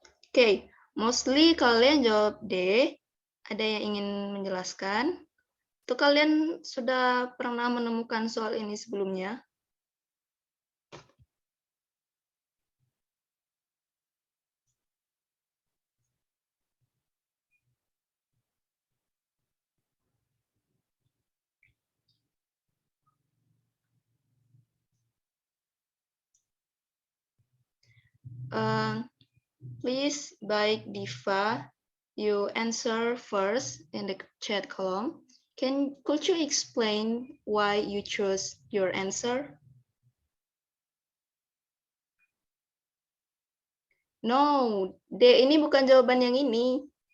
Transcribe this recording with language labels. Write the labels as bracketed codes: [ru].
[id] Oke, [en] mostly [id] kalian jawab D. Ada yang ingin menjelaskan? Atau kalian sudah pernah menemukan soal ini sebelumnya? [en] Please, [id] baik [en] Diva, you answer first in the chat column. Could you explain why you chose your answer? No, [id] D ini bukan jawaban yang ini.